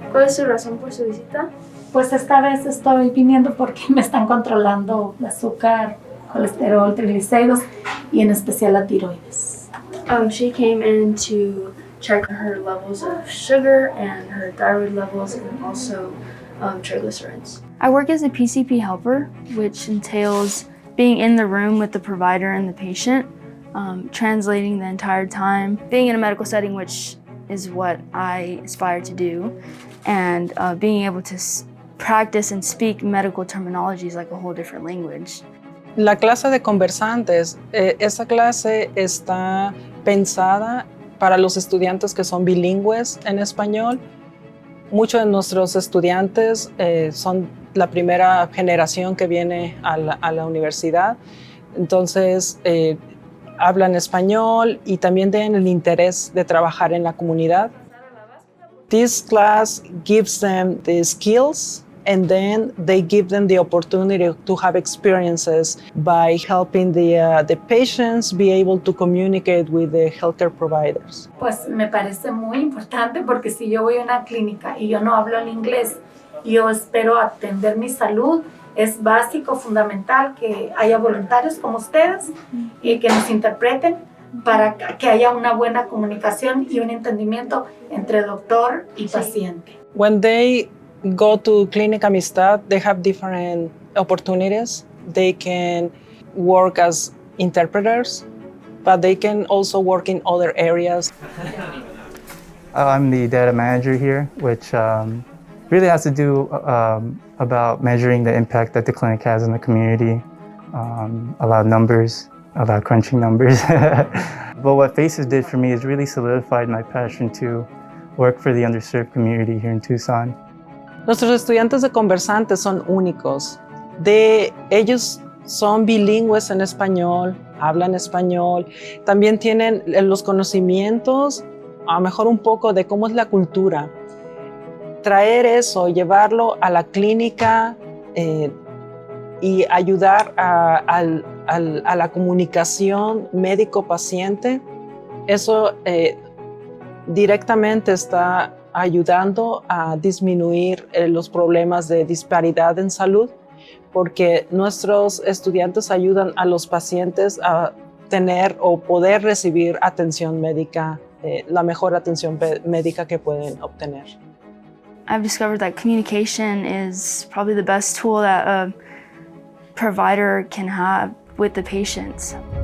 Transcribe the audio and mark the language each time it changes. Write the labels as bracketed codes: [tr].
[es] ¿Cuál es su razón por su visita? Pues esta vez estoy viniendo porque me están controlando el azúcar, colesterol, triglicéridos y en especial la tiroides. [en] She came in to check her levels of sugar and her thyroid levels and also triglycerides. I work as a PCP helper, which entails being in the room with the provider and the patient, translating the entire time, being in a medical setting, which is what I aspire to do, and being able to practice and speak medical terminology is like a whole different language. [es] La clase de Conversantes, esta clase está pensada para los estudiantes que son bilingües en español. Muchos de nuestros estudiantes son la primera generación que viene a la universidad, entonces hablan español y también tienen el interés de trabajar en la comunidad. [en] This class gives them the skills and then they give them the opportunity to have experiences by helping the patients be able to communicate with the healthcare providers. [es] Pues me parece muy importante porque si yo voy a una clínica y yo no hablo el inglés y yo espero atender mi salud, es básico, fundamental que haya voluntarios como ustedes y que nos interpreten para que haya una buena comunicación y un entendimiento entre doctor y paciente. [en] When they go to Clinic Amistad, they have different opportunities. They can work as interpreters, but they can also work in other areas. I'm the data manager here, which really has to do about measuring the impact that the clinic has in the community, about numbers, about crunching numbers. But what FACES did for me is really solidified my passion to work for the underserved community here in Tucson. [es] Nuestros estudiantes de Conversantes son únicos. Ellos son bilingües en español, hablan español, también tienen los conocimientos, a lo mejor un poco de cómo es la cultura. Traer eso, llevarlo a la clínica y ayudar a la comunicación médico-paciente, eso directamente está ayudando a disminuir los problemas de disparidad en salud, porque nuestros estudiantes ayudan a los pacientes a tener o poder recibir atención médica, la mejor atención médica que pueden obtener. [en] I've discovered that communication is probably the best tool that a provider can have with the patients.